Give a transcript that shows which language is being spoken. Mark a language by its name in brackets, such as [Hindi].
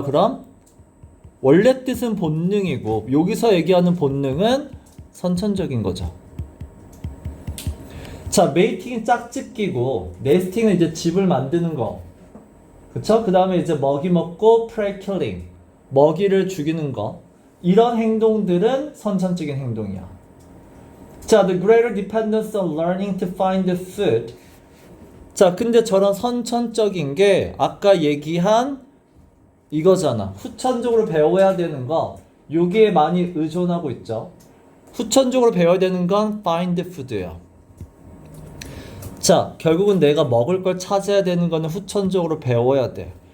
[Korean] 그럼 원래 뜻은 본능이고 여기서 얘기하는 본능은 선천적인 거죠. 자, 메이팅은 짝짓기고 네스팅은 이제 집을 만드는 거. 그쵸? 그 다음에 이제 먹이 먹고 프레이 킬링 먹이를 죽이는 거. 이런 행동들은 선천적인 행동이야. [English] 자, the greater dependence on learning to find the food. [Korean] 자, 근데 저런 선천적인 게 아까 얘기한 이거잖아. 후천적으로 배워야 되는 거. 여기에 많이 의존하고 있죠. 후천적으로 배워야 되는 건 [English] find food [Korean] 예요. 자, 결국은 내가 먹을 걸 찾아야 되는 거는 후천적으로 배워야 돼.